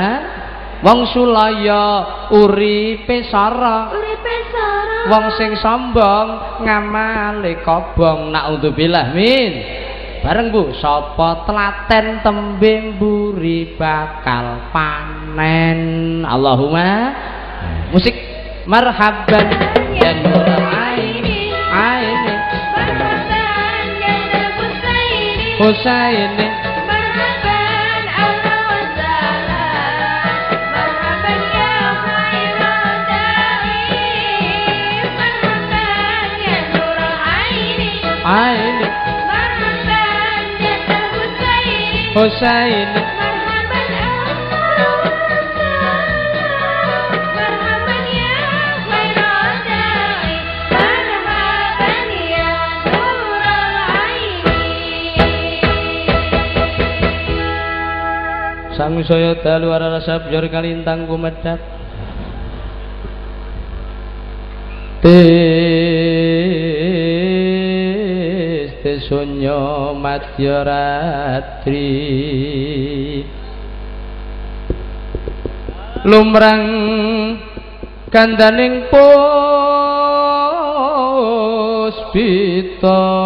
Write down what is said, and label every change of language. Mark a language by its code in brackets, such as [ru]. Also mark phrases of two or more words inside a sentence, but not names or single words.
[jv] Wong sulaya uripe sara, wong sing sombong ngamale kobong. [ar] نعوذ بالله من. [jv] Bareng Bu, sapa telaten tembe mburi bakal panen, Allahumma. [ar] Musik مرحبا يا نور عيني عيني حسيني, مرحبا أهلا وسهلا مرحبا يا خير الداعي مرحبا يا نور عيني aini مرحبا يا حسيني, Husaini. مرحبا أهلا وسهلا مرحبا يا خير الداعي مرحبا يا نور عيني. [jv] Sang saya dalu arah sabjor kalintang kumedap tis tesunyo madya ratri lumrang kandaning puspita.